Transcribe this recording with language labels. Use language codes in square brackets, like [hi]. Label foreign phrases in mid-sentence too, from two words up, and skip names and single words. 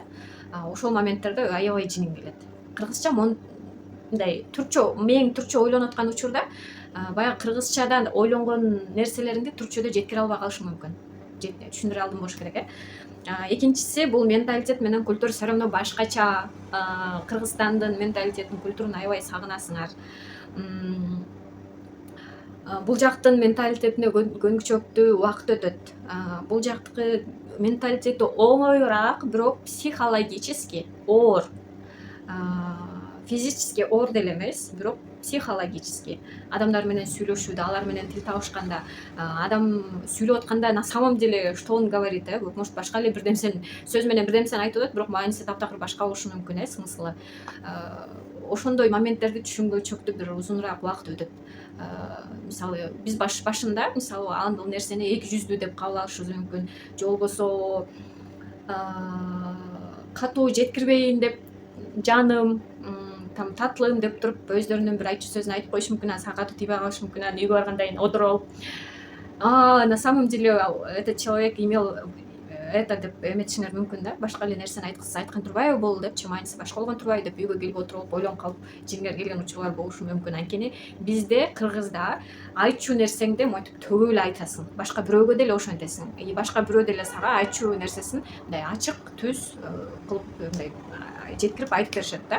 [ky] Ошол моменттерде аябай жиним келет. Кыргызча мындай түркчө, мээң түркчө ойлонуп аткан учурда баягы кыргызчадан ойлонгон нерселериңди түркчөдө жеткире албай калышың мүмкүн. Түшүндүрө алдым болуш керек, Экинчиси, бул менталитет менен культура [ru] все равно [ky] башкача. Кыргызстандын менталитетин, культурун аябай сагынасыңар. Бул жактын менталитетине көнгүчөктүү убакыт өтөт. Бул жактыкы менталитети оңоюраак, бирок психологически оор. Физически оор деле эмес, бирок психологически. Адамдар менен сүйлөшүүдө, алар менен тил табышканда, адам сүйлөп атканда [ru] на самом деле что он говорит, может [ky] башка эле бирдемсени, сөз менен бирдемсени айтып атат, бирок мааниси таптакыр башка болушу мүмкүн, смыслы. Ошондой моменттерди түшүнгүчөктүү бир узунураак убакыт өтөт. Мисалы биз башында, мисалы ал нерсени эки жүздүү деп кабыл алышыбыз мүмкүн, же болбосо катуу жеткирбейин деп жаным, там татлым деп туруп өздөрүнүн бир айтчу сөзүн айтып коюшу мүмкүн, сага катуу тийбей калышы мүмкүн, анан үйгө баргандан кийин отуруп алып [ru] на самом деле этот человек имел это [ky] деп эметишиңер мүмкүн да, башка эле нерсени айткан турбайбы бул депчи, мааниси башка болгон турбайбы деп үйгө келип отуруп ойлонуп калып жиңиңер келген учурлар болушу мүмкүн. Анткени бизде, кыргызда, айтчу нерсеңди монтип төгүп эле айтасың, башка бирөөгө деле ошентесиң, башка бирөө деле сага айтчу нерсесин мындай ачык түз кылып мындай жеткирип айтып беришет да.